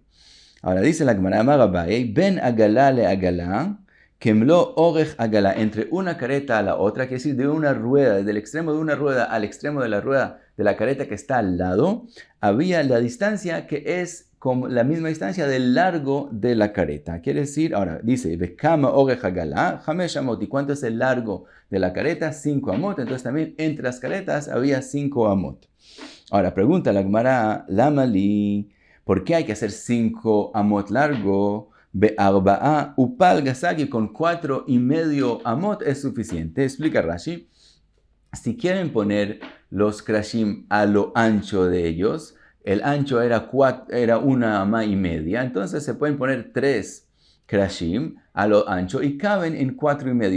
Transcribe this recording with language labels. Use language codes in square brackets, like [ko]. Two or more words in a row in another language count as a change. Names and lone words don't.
[es] Ahora dice la Gemara, [arc] אמר אביי בין עגלה לעגלה כמלוא אורך עגלה, [es] entre una careta a la otra, quiere decir de una rueda, desde el extremo de una rueda al extremo de la rueda de la careta que está al lado, había la distancia que es con la misma distancia del largo de la careta. Quiere decir, ahora dice, [arc] בכמה אורך עגלה חמש אמות. [es] ¿Y cuánto es el largo de la careta? 5 amot. Entonces también entre las caretas había 5 amot. Ahora pregunta la Gemara, Lamali, ¿por qué hay que hacer 5 amot largo? [arc] בארבע ופלגא סגי, [es] con 4,5 amot es suficiente. Explica Rashi, si quieren poner los krashim a lo ancho de ellos, el ancho era 1 amá y media, entonces se pueden poner 3 krashim a lo ancho y caben en 4,5.